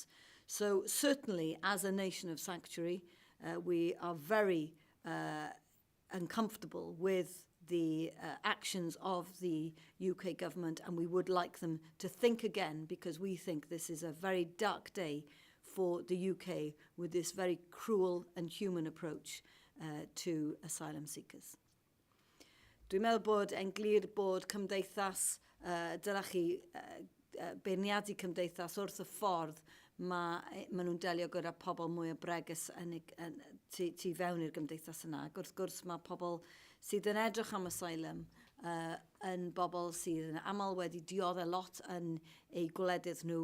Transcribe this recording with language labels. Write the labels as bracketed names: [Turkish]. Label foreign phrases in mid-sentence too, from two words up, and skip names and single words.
[English] So certainly, as a nation of sanctuary, we are very uncomfortable with the actions of the UK government, and we would like them to think again, because we think this is a very dark day for the UK with this very cruel and human approach to asylum seekers. [Welsh] Dwi'n meddwl bod e'n glir bod cymdeithas, dylai chi beirniadu cymdeithas wrth y ffordd mae nhw'n delio gyda pobl mwy o bregus tu fewn i'r gymdeithas yna. Wrth gwrs mae pobl sydd yn edrych am asylum yn bobl sydd yn aml wedi dioddau lot yn eu gwledydd nhw.